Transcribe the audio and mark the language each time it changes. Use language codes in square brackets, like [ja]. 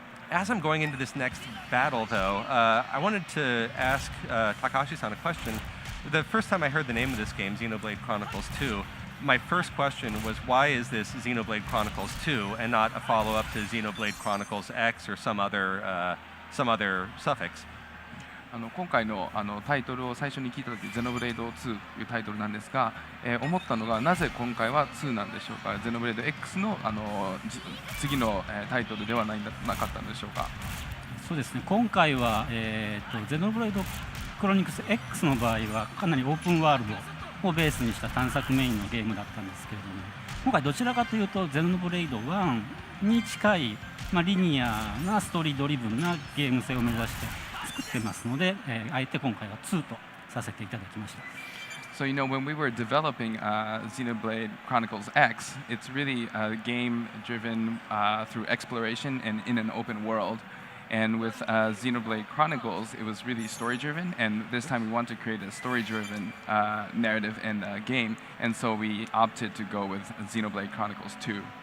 [en] As I'm going into this next battle, though, I wanted to ask Takahashi-san a question. The first time I heard the name of this game, Xenoblade Chronicles 2, my first question was, why is this Xenoblade Chronicles 2 and not a follow-up to Xenoblade Chronicles X or some other suffix? [ja] 今回のタイトルを最初に聞いたとき、Xenoblade 2というタイトルなんですが、思ったのが、なぜ今回は2なんでしょうか。 Xenoblade X の次のタイトルではなかったんでしょうか。そうですね。今回はXenoblade Chronicles X の場合はかなりオープンワールドをベースにした探索メインのゲームだったんですけれども、今回どちらかというとXenoblade 1に近い、リニアなストーリードリブンなゲーム性を目指して作ってますので、あえて今回は2とさせていただきました。 [en] So when we were developing Xenoblade Chronicles X, it's really a game driven through exploration and in an open world. And with Xenoblade Chronicles, it was really story-driven, and this time we want to create a story-driven narrative and game, and so we opted to go with Xenoblade Chronicles 2.